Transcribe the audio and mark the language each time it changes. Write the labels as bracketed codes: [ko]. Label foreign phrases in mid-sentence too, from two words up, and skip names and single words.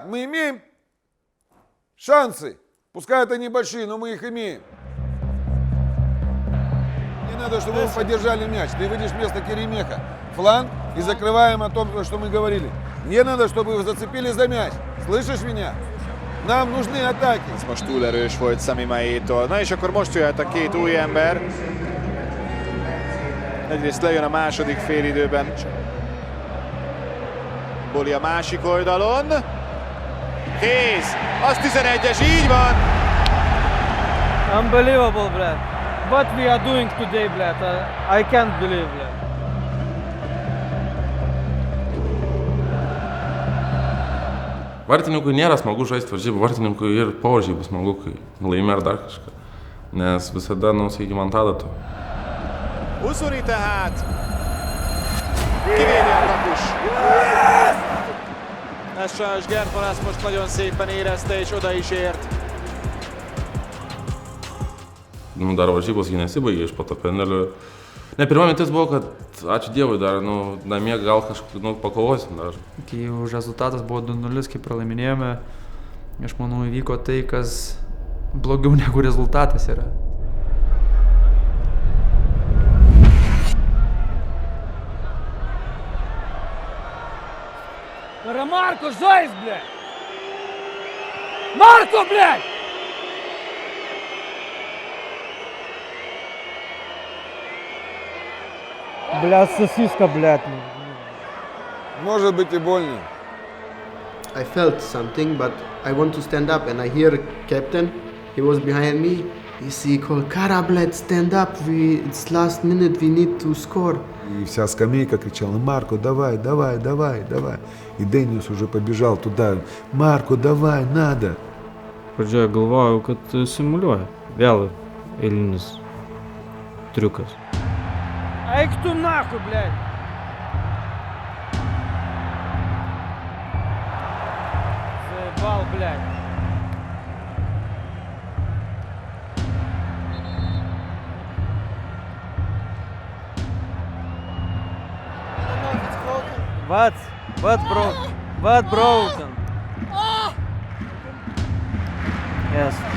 [ru] Мы имеем шансы, пускай это небольшие, но мы их имеем. Не надо, чтобы вы поддержали мяч. Ты выйдешь вместо Керемеха. Фланг и закрываем о том, что мы говорили. Не надо, чтобы вы зацепили за мяч. Слышишь меня? Нам нужны атаки. [hu] Ez most túl erős volt Sami Maijétól. Na és akkor most jöhet a két új ember. Egyrészt lejön a második félidőben. Boli a másik oldalon. Kész! Az 11-es, így van! [en] Unbelievable, Brad. What we are doing today, Brad. I can't believe that. [lt] Vartininkui nėra smagu žaisti varžybų, vartininkui ir po varžybų smagu, kai laimi ar dar kažką. Nes visada, sakykime, ant adatų. [hu] Uzuni tehát kivédi a kapus. Ez sajnos Gertman ezt most nagyon szépen érezte és oda is ért. [lt] Dar varžybos jį nesibaigė iš po to pendelio. Ne, pirma mintis buvo, kad ačiū Dievui dar, namie gal kažkaip, pakovosim dar. Kai jau rezultatas buvo 2-0, kai pralaiminėjome, aš manau įvyko tai, kas blogiau negu rezultatas yra. [ru] Марко, жесть, блядь! Марко, блядь! Блядь, сосиска, блядь. Может быть и больно. [en] I felt something, but I want to stand up, and I hear captain. He was behind me. He called, "Kara, bled, stand up. It's last minute. We need to score." [ru] И вся скамейка кричала: Марко, давай, давай, давай, давай. И Денис уже побежал туда: Марко, давай, надо. [lt] Pradžioje galvojau, kad simuliuoja. Vėl eilinis triukas. Eik tu nahui, [ru] блядь! Заебал, блядь! [en] What's broken? Yes.